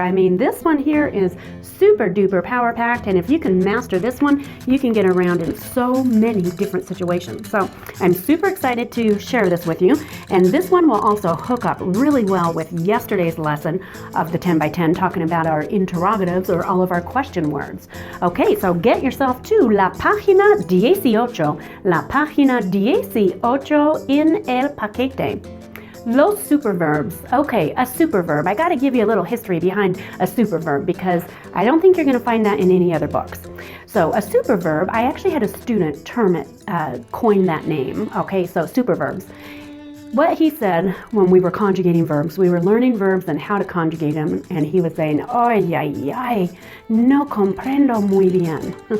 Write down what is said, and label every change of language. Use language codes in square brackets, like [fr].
[en] I mean, this one here is super duper power packed, and if you can master this one, you can get around in so many different situations. So I'm super excited to share this with you, and this one will also hook up really well with yesterday's lesson of the 10 by 10, talking about our interrogatives or all of our question words. Okay, so get yourself to [es] la página 18, la página 18 en el paquete. [en] Los superverbs. Okay, a superverb. I got to give you a little history behind a superverb because I don't think you're going to find that in any other books. So a superverb, I actually had a student coin that name. Okay, so superverbs. What he said when we were conjugating verbs, we were learning verbs and how to conjugate them, and he was saying, [es] ay, ay, ay, no comprendo muy bien.